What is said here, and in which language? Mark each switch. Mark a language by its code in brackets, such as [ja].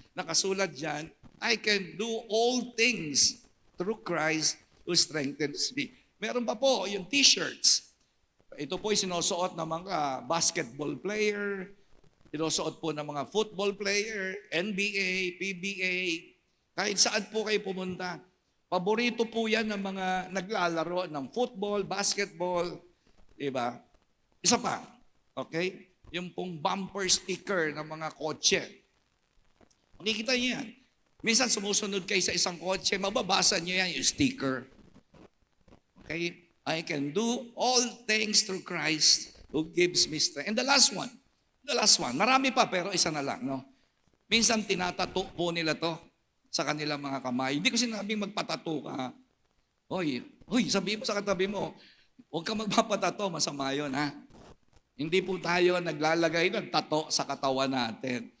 [tl] Nakasulat dyan, [en] I can do all things through Christ who strengthens me. [tl] Meron pa po yung t-shirts. Ito po ay sinusuot ng mga basketball player, sinusuot po ng mga football player, NBA, PBA, kahit saan po kayo pumunta. Paborito po yan ng mga naglalaro ng football, basketball, diba? Isa pa, okay? Yung pong bumper sticker ng mga kotse. Makikita niyo yan. Minsan sumusunod kayo sa isang kotse, mababasa niyo yan, yung sticker. [en] Okay? I can do all things through Christ who gives me strength. And the last one, [tl] marami pa pero isa na lang, no? Minsan tinatato po nila to sa kanilang mga kamay. Hindi ko sinabing magpatato ka. Hoy, sabihin mo sa katabi mo, huwag ka magpapatato, masama yun, ha? Hindi po tayo naglalagay ng tato sa katawan natin.